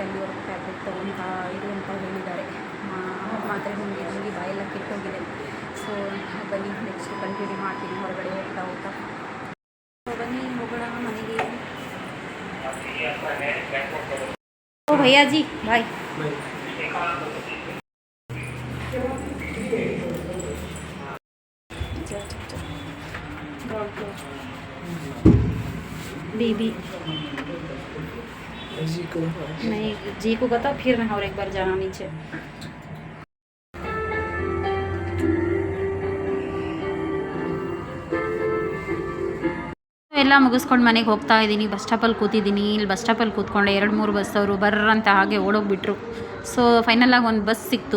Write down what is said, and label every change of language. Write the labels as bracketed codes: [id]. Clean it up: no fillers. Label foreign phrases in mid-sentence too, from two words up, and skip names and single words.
[kn] ಅಲ್ಲಿವರೆಗೂ ಟ್ಯಾಬ್ಲೆಟ್ ತೊಗೊಳ್ತಾ ಇರು ಅಂತ ಹೇಳಿದ್ದಾರೆ. ಮಾತ್ರೆ ನುಂಗಿ ಬಾಯೆಲ್ಲ ಕೆಟ್ಟೋಗಿದೆ. ಸೊ ಬನ್ನಿ [en] next continue [kn] ಮಾಡ್ತೀನಿ ಹೊರಗಡೆ ಹೋಗ್ತಾ. ಸೊ ಬನ್ನಿ ಹೋಗೋಣ ಮನೆಗೆ. ಓ ಭಯ್ಯಾಜಿ ಬಾಯ್. [hi] बीबी नहीं जी को बताओ, फिर मैं और एक बार जाना नीचे. [kn] ಎಲ್ಲ ಮುಗಿಸ್ಕೊಂಡು ಮನೆಗೆ ಹೋಗ್ತಾ ಇದ್ದೀನಿ. [en] bus stopಲ್ಲಿ [kn] ಕೂತಿದ್ದೀನಿ. ಇಲ್ಲಿ [en] bus stopಲ್ಲಿ [kn] ಕೂತ್ಕೊಂಡೆ 2-3 ಬಸ್ ಅವರು ಬರ್ರಂತ ಹಾಗೆ ಓಡೋಗ್ಬಿಟ್ರು. ಸೊ ಫೈನಲಾಗಿ ಒಂದು ಬಸ್ ಸಿಕ್ತು.